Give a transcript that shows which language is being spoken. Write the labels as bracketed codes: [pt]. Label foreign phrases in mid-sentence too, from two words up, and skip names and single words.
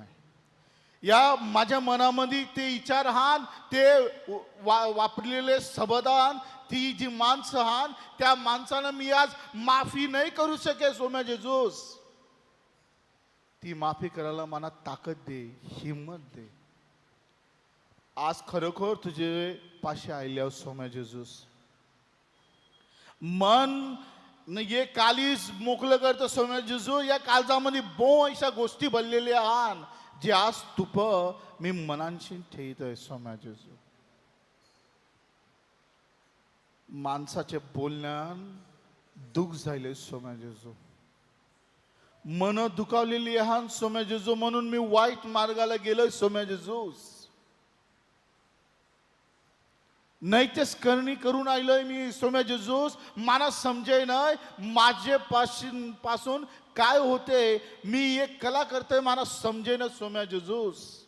[mr] या माझ्या मनामध्ये ते विचार हान, ते वापरलेले शब्दान, ती जी माणसं हान, त्या माणसाला मी आज माफी नाही करू शके. सोम्या जेजूस, ती माफी करायला मला ताकद दे, हिम्मत दे. आज खरोखर तुझे पाशी आयल्या सोम्या जेजूस. मन ये कालीस मोकळं करतं सोम्या जेजू. या काळजामध्ये अशा गोष्टी भरलेल्या आहान, जे आज तुप मी मनांशी ठेवतोय सोम्या जेजू. माणसाचे बोलण्यान दुःख झाले सोम्या जेजू. मन दुखावलेली आहान सोम्या जेजू, म्हणून मी वाईट मार्गाला गेलोय सोम्या जेजूस. नैतेच करणी करून आलोय मी सोम्या जेजूस. मला समजे नाही माझे पासून काय होते. मी एक कला करतोय मला समजे ना सोम्या जेजूस.